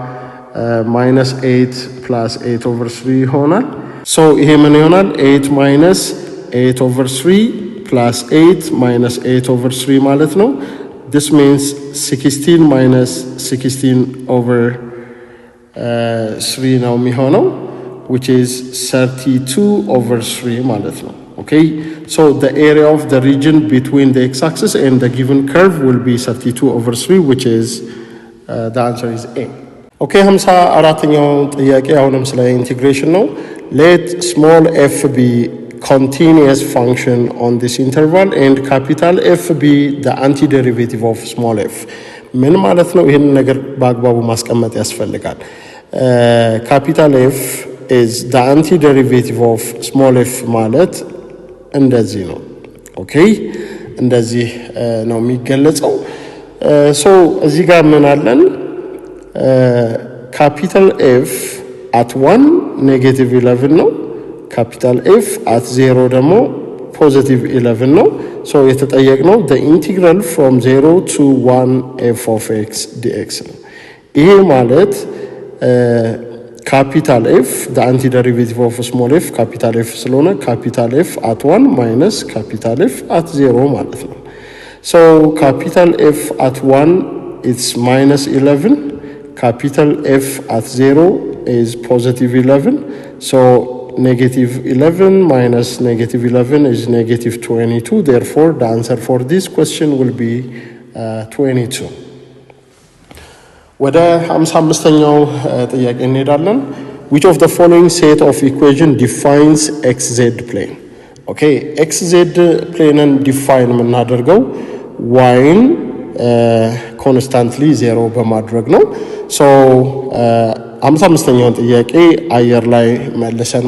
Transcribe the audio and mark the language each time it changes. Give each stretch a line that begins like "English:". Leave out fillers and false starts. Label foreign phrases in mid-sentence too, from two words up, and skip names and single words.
English: -8 plus 8 over 3 ይሆናል so
Amharic: ይሄ ምን ይሆናል
English: 8 minus 8 over 3 plus 8 minus 8 over 3
Amharic: ማለት ነው
English: this means 16 minus 16 over 3
Amharic: ነው የሚሆነው
English: which is 32 over 3
Amharic: ማለት ነው
English: okay so the area of the region between the x-axis and the given curve will be 32 over 3 which is the answer is A okay
Amharic: 54ኛው ጥያቄ አሁንም ስለ ኢንቲግሬሽን ነው
English: let small f be continuous function on this interval and capital F be the antiderivative of small f
Amharic: ምን ማለት ነው ይሄን ነገር በአግባቡ ማስቀመጥ ያስፈልጋል
English: capital F is the antiderivative of small f
Amharic: ማለት እንደዚህ ነው
English: okay
Amharic: እንደዚህ ነው የሚገለጸው
English: so
Amharic: እዚህ ጋር ምን አለን
English: capital F at 1 negative 11 ነው capital F at 0 ደግሞ positive 11 ነው so የተጠየቅነው the integral from 0 to 1 f of x dx
Amharic: ነው ይሄ ማለት
English: capital F the antiderivative of small f capital F ስለሆነ capital F at 1 minus capital F at 0
Amharic: ማለት ነው
English: so capital F at 1 it's minus 11 capital F at 0 is positive 11 so negative 11 minus negative 11 is negative 22 therefore the answer for this question will be 22
Amharic: ወደ 55ኛው ጥያቄ እንሄዳለን
English: which of the following set of equation defines xz plane okay xz plane
Amharic: define የምናደርገው y constantly 0 በማድረግ ነው so 55ኛው ጥያቄ አየር ላይ መልሰን